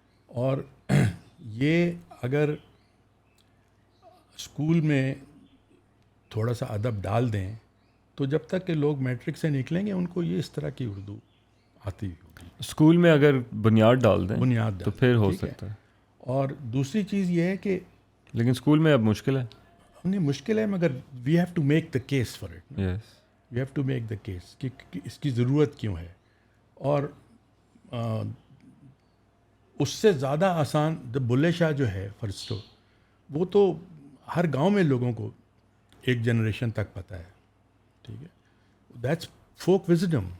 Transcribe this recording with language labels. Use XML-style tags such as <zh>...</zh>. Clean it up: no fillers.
<ur>اور یہ اگر اسکول میں تھوڑا سا ادب ڈال دیں تو جب تک کہ لوگ میٹرک سے نکلیں گے ان کو یہ اس طرح کی اردو آتی ہوگی. اسکول میں اگر بنیاد ڈال دیں بنیاد تو پھر ہو سکتا ہے. اور دوسری چیز یہ ہے کہ لیکن اسکول میں اب مشکل ہے. نہیں مشکل ہے, مگر</ur> <en>We have to make the case for it. Yes, we have to make the case</en> <ur>کہ اس کی ضرورت کیوں ہے. اور اس سے زیادہ آسان بلے شاہ جو ہے فرسٹو, وہ تو ہر گاؤں میں لوگوں کو ایک جنریشن تک پتہ ہے, ٹھیک ہے,</ur> <en>That's folk wisdom.</en>